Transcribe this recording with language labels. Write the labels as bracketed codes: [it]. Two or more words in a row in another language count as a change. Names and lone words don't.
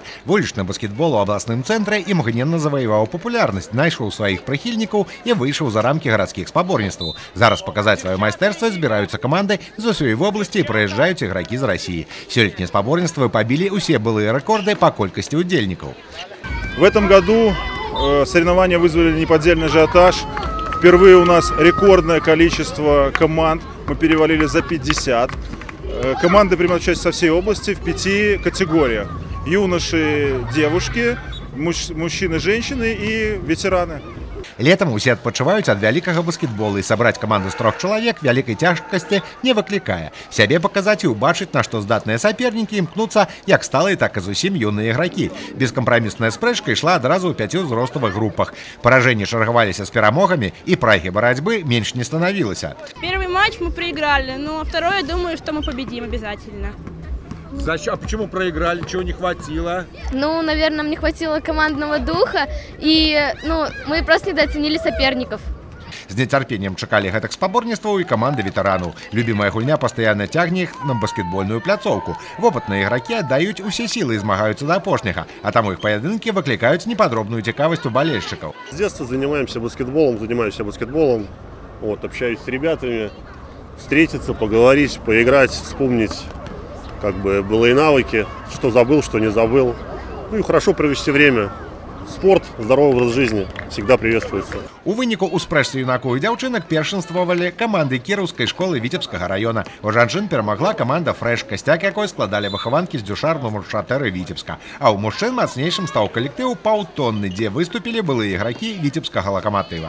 [be] Вулічны баскетбол у абласным цэнтры імгненна заваяваў папулярнасць, знайшоў сваіх прыхільнікаў і выйшаў за рамкі гарадскіх спаборніцтваў. Зараз паказаць сваё майстэрства збіраюцца каманды з усёй вобласці і прыязджаюць ігракі з Расіі. Сёлетнія спаборніцтвы пабілі усе былыя рэкорды па колькасці удзельнікаў. [ru] В этом году соревнования вызвали неподдельный ажиотаж. Впервые у нас рекордное количество команд, мы перевалили за 50. Команды принимают участие со всей области в 5 категориях. Юноши, девушки, мужчины, женщины и ветераны. [be] Летом усе адпачываюць ад вялікага баскетбола і сабраць каманду з 3 чалавек вялікай цяжкасці не выклікае. Сябе паказаць і ўбачыць, на што здатныя сапернікі імкнуцца як сталыя, так і зусім юныя ігракі. Бескампрамісная спрэчка ішла адразу ў 5 узроставых групах. Паражэнні чаргаваліся з перамогамі і прагі барацьбы менш не станавілася. [ru] Первый матч мы проиграли, но второй, я думаю, что мы победим обязательно. А почему проиграли? Чего не хватило? Ну, наверное, нам не хватило командного духа, и мы просто недооценили соперников. [be] З нецярпеннем чакалі гэтых спаборніцтваў і каманды ветэранаў. Любімая гульня пастаянна цягне іх на баскетбольную пляцоўку. Вопытныя ігракі аддаюць усе сілы і змагаюцца да апошняга, а таму іх паядынкі выклікаюць непадробную цікавасць у балельшчыкаў. [ru] С детства занимаюсь баскетболом, общаюсь с ребятами, встретиться, поговорить, поиграть, вспомнить как бы былые навыки, что забыл, что не забыл. Ну и хорошо провести время. Спорт, здоровый образ жизни всегда приветствуется. [be] У выніку у спрэчцы юнакоў і дзяўчынак першынствавалі каманды кіраўскай школы Віцебскага района. У жанчын перамагла каманда «Фрэш», касцяк якой складалі выхаванкі з дзюшар нумар 4 Віцебска. А ў мужчын мацнейшым стаў калектыў «Паўтонны», дзе выступілі былыя ігракі віцебскага лакаматыва.